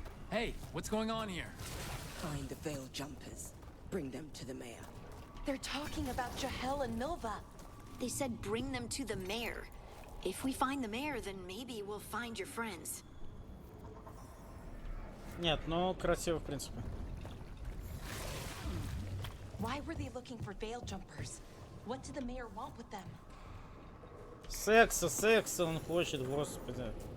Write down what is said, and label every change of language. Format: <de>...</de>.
<en>Hey, what's going on here? Find the veil jumpers. Bring them to the mayor. They're talking about Jahel and Milva. They said bring them to the mayor. If we find the mayor, then maybe we'll find your friends.</en> <ru>Нет, ну красиво в принципе.</ru> <en>Why were they looking for veil jumpers? What did the mayor want with them?</en> <ru>Секса, секса он хочет, господи.</ru>